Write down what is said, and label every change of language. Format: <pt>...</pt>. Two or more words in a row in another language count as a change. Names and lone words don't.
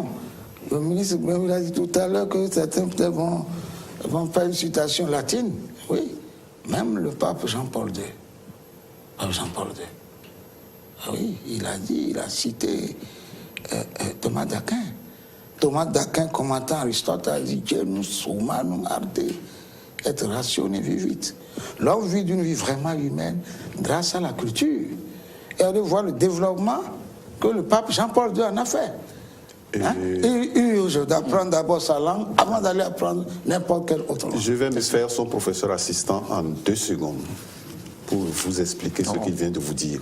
<fr>Le ministre me l'a dit tout à l'heure que certains peut-être vont faire une citation latine. Oui, même le pape Jean-Paul II. Pape Jean-Paul II. Oui, il a dit, il a cité Thomas d'Aquin. Thomas d'Aquin, commentant Aristote, a dit</fr> <la>Genus humanum arte et ratione vivit.</la> <fr>L'homme vit d'une vie vraiment humaine grâce à la culture. Et on voir le développement que le pape Jean-Paul II en a fait. Hein? Il d'apprendre d'abord sa langue avant d'aller apprendre n'importe quelle autre langue. Je vais me faire son professeur assistant en 2 secondes pour vous expliquer ce qu'il vient de vous dire.</fr>